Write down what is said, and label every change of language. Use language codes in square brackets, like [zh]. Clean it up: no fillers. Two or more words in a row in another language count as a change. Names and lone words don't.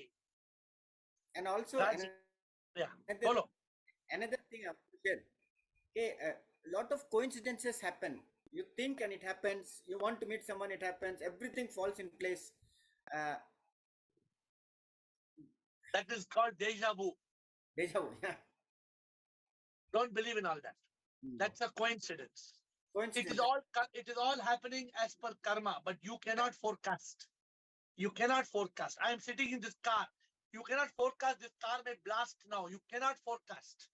[en] And also, another thing I have to share. Okay, a lot of coincidences happen. You think and it happens. You want to meet someone, it happens. Everything falls in place. That is called deja vu. Deja vu, yeah. Don't believe in all that. That's a coincidence. It is all happening as per karma, but you cannot forecast. You cannot forecast. I am sitting in this car. You cannot forecast this car may blast now. You cannot forecast.